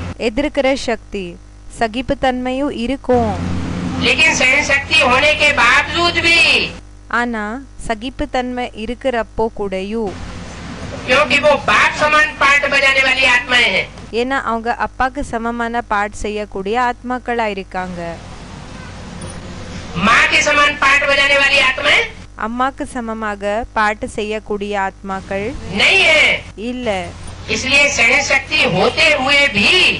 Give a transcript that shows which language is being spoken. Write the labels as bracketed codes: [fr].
[ta] எதிர்க்கிற சக்தி சகிப்புத்தன்மையும் இருக்கும். [hi] लेकिन सहन शक्ति होने के बावजूद भी [ta] ஆனா சகிப்புத்தன்மை இருக்கிறப்போ கூடயும் [hi] क्योंकि वो बाप समान पार्ट बजाने वाली आत्माएं हैं. [ta] ஏன்னா அவங்க அப்பாக்கு சமமான பாட் செய்யக்கூடிய ஆத்மாக்களா இருக்காங்க. [hi] माँ के समान पार्ट बजाने वाली आत्माएं [ta] அம்மாக்கு சமமாக பாட்டு செய்யக்கூடிய ஆத்மாக்கள் [hi] नहीं है. [ta] இல்ல. [hi] इसलिए सहन शक्ति होते हुए भी